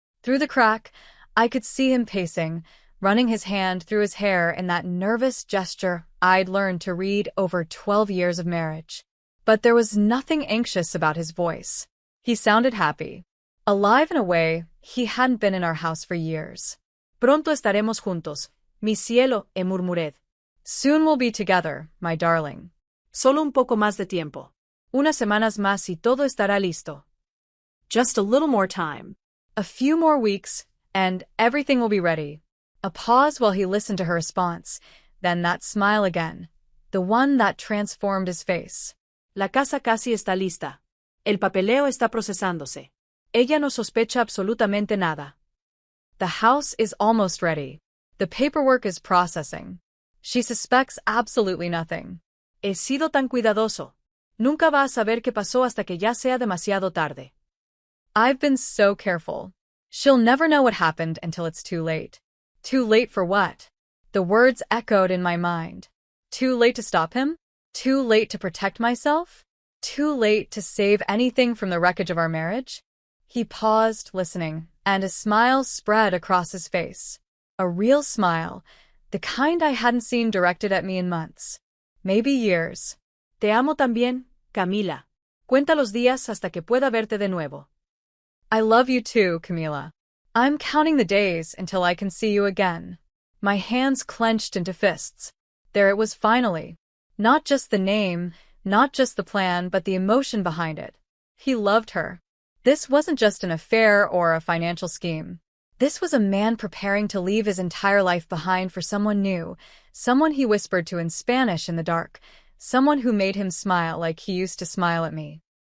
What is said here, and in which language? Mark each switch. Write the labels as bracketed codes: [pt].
[en] Through the crack, I could see him pacing, running his hand through his hair in that nervous gesture I'd learned to read over 12 years of marriage. But there was nothing anxious about his voice. He sounded happy. Alive in a way he hadn't been in our house for years. [es] Pronto estaremos juntos, mi cielo, [en] murmured. Soon we'll be together, my darling. [es] Solo un poco más de tiempo. Unas semanas más y todo estará listo. [en] Just a little more time. A few more weeks, and everything will be ready. A pause while he listened to her response, then that smile again, the one that transformed his face. [es] La casa casi está lista. El papeleo está procesándose. Ella no sospecha absolutamente nada. [en] The house is almost ready. The paperwork is processing. She suspects absolutely nothing. [es] He sido tan cuidadoso. Nunca va a saber qué pasó hasta que ya sea demasiado tarde. [en] I've been so careful. She'll never know what happened until it's too late. Too late for what? The words echoed in my mind. Too late to stop him? Too late to protect myself? Too late to save anything from the wreckage of our marriage? He paused, listening, and a smile spread across his face. A real smile, the kind I hadn't seen directed at me in months. Maybe years. [es] Te amo también, Camila. Cuenta los días hasta que pueda verte de nuevo. [en] I love you too, Camila. I'm counting the days until I can see you again. My hands clenched into fists. There it was finally. Not just the name, not just the plan, but the emotion behind it. He loved her. This wasn't just an affair or a financial scheme. This was a man preparing to leave his entire life behind for someone new, someone he whispered to in Spanish in the dark, someone who made him smile like he used to smile at me.